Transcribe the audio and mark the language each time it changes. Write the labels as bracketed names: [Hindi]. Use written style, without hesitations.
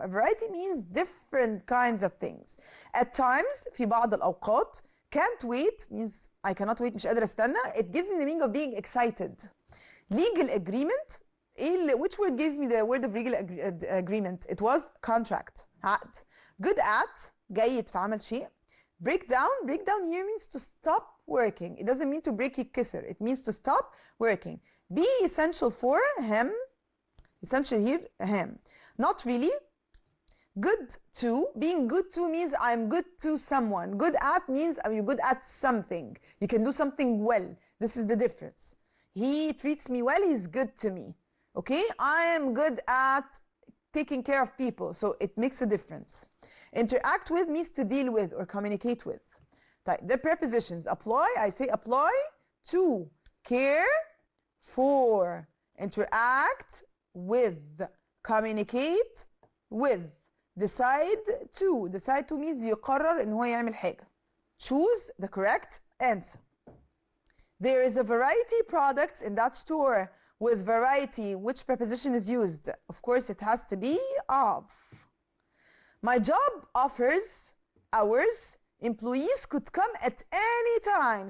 [English] A variety means different kinds of things. At times, [Arabic] في بعض الأوقات, [English] can't wait means I cannot wait, [Arabic] مش قادرة استنى. [English] It gives me the meaning of being excited. Legal agreement, which word gives me the word of legal agreement? It was contract, عقد. Good at, [Arabic] جيد في عمل شيء. [English] Break down, break down here means to stop working. It doesn't mean to break يتكسر. It means to stop working. Be essential for him. Essential here, him. Not really. Good to. Being good to means I'm good to someone. Good at means you're good at something. You can do something well. This is the difference. He treats me well, he's good to me. Okay? I am good at taking care of people, so it makes a difference. Interact with means to deal with or communicate with. The prepositions apply, I say apply to, care for, interact with, communicate with, decide to. Decide to means [Arabic] يقرر إن هو يعمل حاجة. [English] Choose the correct answer. There is a variety of products in that store. With variety, which preposition is used? Of course, it has to be of. My job offers hours. Employees could come at any time.